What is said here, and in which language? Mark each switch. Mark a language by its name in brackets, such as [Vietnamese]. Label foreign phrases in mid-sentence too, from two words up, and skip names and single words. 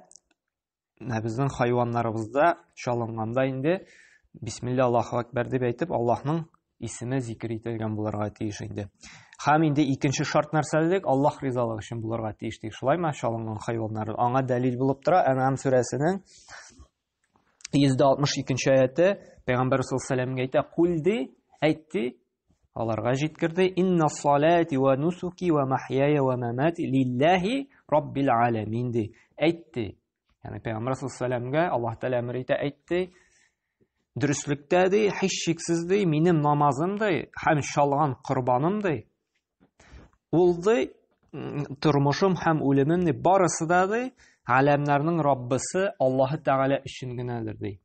[Tatar] Безнең хайваннарыбызда шалынганда инде [Arabic] بسم الله الله أكبر [Tatar] дип әйтеп, Аллаһның исеме зикр ителгән булырга тиеш инде. Һәм инде икенче шарт нәрсәлек? Аллаһ ризалыгы өчен булырга тиеш ди. Шулаймы шалынган хайваннар? Аңа дәлил булып тора Ан'ам сүрәсенең 162-нче аяты. Пәйгамбәр [Arabic] صلى الله عليه وسلم [Tatar] әйтә: "Кулди", әйтте, аларга җиткерде: [Arabic] "إن صلاتي ونسكي ومحياي ومماتي لله رب العالمين", [Tatar] ди. Әйтте. Ягъни Пәйгамбәр [Arabic] صلى الله عليه وسلم [Tatar] Аллаһ Тәгалә әмер итә, әйтте. Дөрестлектә ди, һичшиксез ди, минем намазым ди, һәм шалган корбаным ди. Ул ди, тормышым һәм үлемем ди, барысы да ди, галәмнәрнең Раббысы Аллаһ Тәгалә өчен генәдер ди.